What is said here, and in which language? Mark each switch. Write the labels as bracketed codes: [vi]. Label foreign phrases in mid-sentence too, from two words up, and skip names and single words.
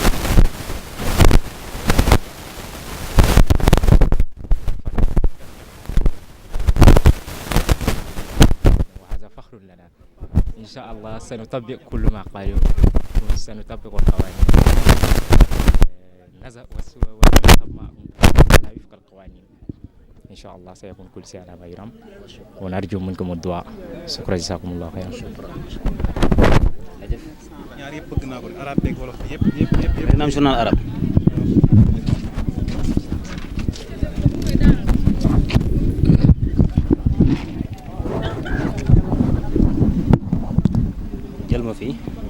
[ar] وهذا فخر لنا إن شاء الله. سنطبق كل ما قالوا وسنطبق القوانين ونذهب معهم على وفق القوانين إن شاء الله. سيكون كل شيء على ما يرام ونرجو منكم الدعاء. شكرا جزاكم الله خيرا. [wo] ñaar yëpp bëgg naa ko arab beeg wolof yëpp naam journal arab jël ma fii